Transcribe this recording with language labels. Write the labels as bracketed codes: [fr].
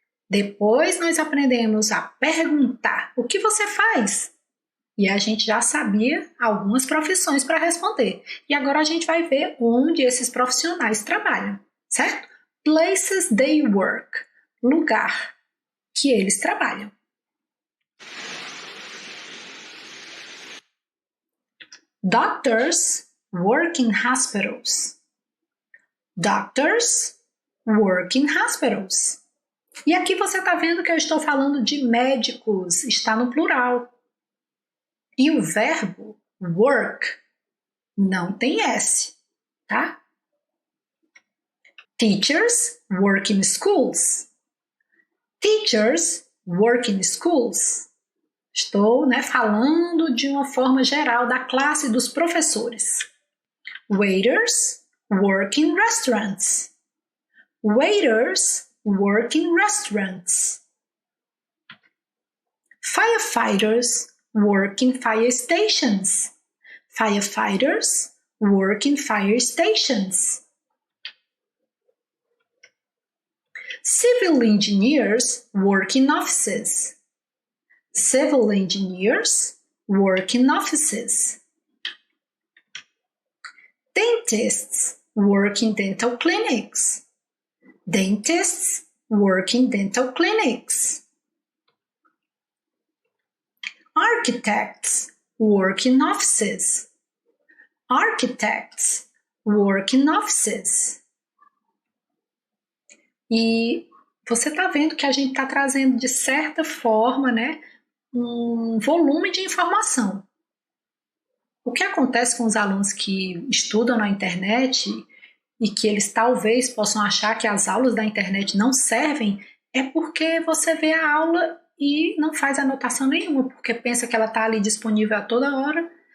[pt] Depois, nós aprendemos a perguntar: o que você faz? E a gente já sabia algumas profissões para responder. E agora a gente vai ver onde esses profissionais trabalham, certo? [en] Places they work, [pt] lugar que eles trabalham. [en] Doctors work in hospitals. Doctors work in hospitals. [pt] E aqui você está vendo que eu estou falando de médicos, está no plural. E o verbo work não tem S, tá? [en] Teachers work in schools. Teachers work in schools. [pt] Estou, falando de uma forma geral da classe dos professores. [en] Waiters work in restaurants. Waiters work in restaurants. Firefighters work in fire stations. Firefighters work in fire stations. Civil engineers work in offices. Civil engineers work in offices. Dentists work in dental clinics. Dentists work in dental clinics. Architects work in offices. Architects work in offices. [pt] E você está vendo que a gente está trazendo, de certa forma, um volume de informação. O que acontece com os alunos que estudam na internet e que eles talvez possam achar que as aulas da internet não servem é porque você vê a aula e não faz anotação nenhuma, porque pensa que ela está ali disponível a toda hora.